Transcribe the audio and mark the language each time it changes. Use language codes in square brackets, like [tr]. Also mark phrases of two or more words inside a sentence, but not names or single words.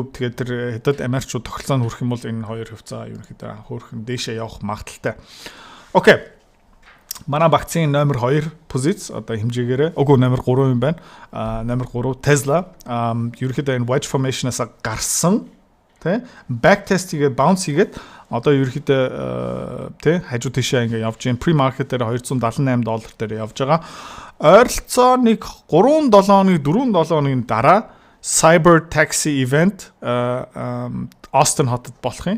[mn] Тэгээд тэр Хятад Америкчууд тогтолцоонд хүрэх юм бол энэ хоёр хувьцаа ерөөхдөө хөөрхөн дээшээ явах магадaltaй. Окей. Манай багцын номер 2 позиц одоо хэмжээгээрээ үгүй номер 3 юм байна. Номер 3 Tesla ерөөхдөө энэ [en] wedge formation- [mn] аас гарсан тий [en] back test- [mn] ийг bounce хийгээд одоо ерөөхдөө тий хажуу тийшээ ингээ явж байна. Pre-market дээр $278 дээр явж байгаа. Ойролцоо нэг 3-7 хоног 4-7 хоногийн дараа Cyber Taxi event Austin хотод болох юм.